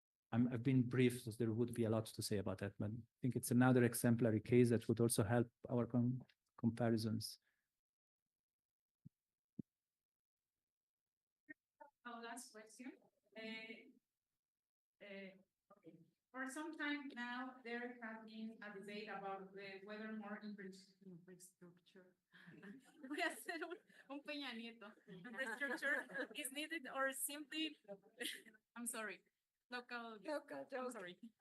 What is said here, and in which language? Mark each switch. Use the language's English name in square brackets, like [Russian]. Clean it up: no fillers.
[English] I've been brief, so there would be a lot to say about that, but I think it's another exemplary case that would also help our comparisons. Our last question. Okay. For some time now, there has been a debate about whether more infrastructure. [Spanish] Voy a hacer un Peña Nieto. [English] Infrastructure is needed, or simply, I'm sorry, local joke. I'm sorry.